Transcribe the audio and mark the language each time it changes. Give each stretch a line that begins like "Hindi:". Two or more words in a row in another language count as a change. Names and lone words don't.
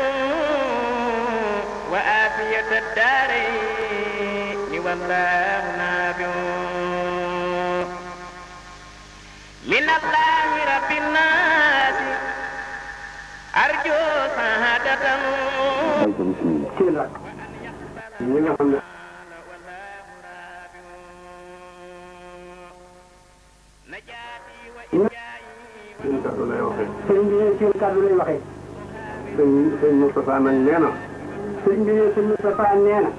Arabic: وآفية الدارين والله نافع من الله رب الناس أرجو سعادة
Wolof: sëriñ bi ne seen kàddu lay waxee. sëñ Moustapha nag nee na. sëriñ bi ne sëñ Moustapha nee na.